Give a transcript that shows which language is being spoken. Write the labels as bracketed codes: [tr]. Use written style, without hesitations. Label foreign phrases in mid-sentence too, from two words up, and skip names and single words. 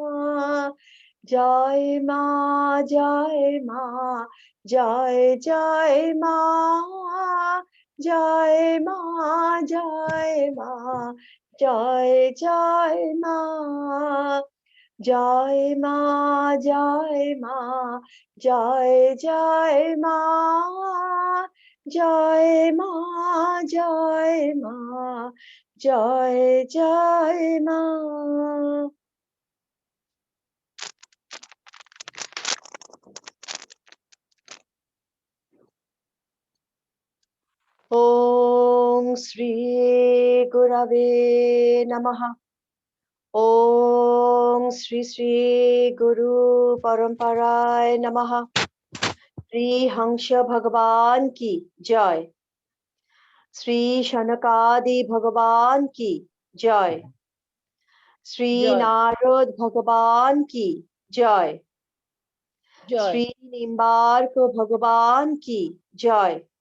[bn] জয় মা জয় মা জয় জয় মা জয় মা জয় মা জয় জয় মা জয় মা জয় মা জয় জয় মা জয় মা জয় মা জয় জয় মা। [sa] ওম শ্রী গুরবে নমঃ। ओम श्री श्री गुरु परंपराय नमः। [hi] श्री हंस भगवान की जय। श्री शनकादि भगवान की जय। श्री नारद भगवान की जय। श्री निम्बार्क भगवान की जय।